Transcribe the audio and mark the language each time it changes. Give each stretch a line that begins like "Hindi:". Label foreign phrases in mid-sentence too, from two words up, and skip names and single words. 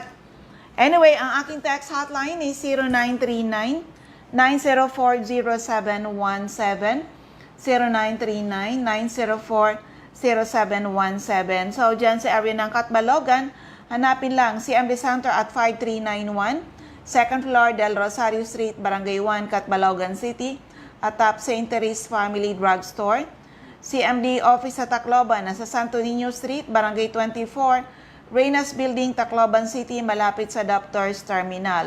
Filipino: Anyway, ang aking
English: text hotline is
Filipino: 0939-904-0717, 0939-904-0717. So, dyan sa area ng Catbalogan, hanapin lang si MD Center at 5391, second floor Del Rosario Street, Barangay 1, Catbalogan City, atop St. Therese Family Drugstore. CMD Office sa Tacloban, nasa Santo Niño Street, Barangay 24, Reynas Building, Tacloban City, malapit sa Doctors Terminal.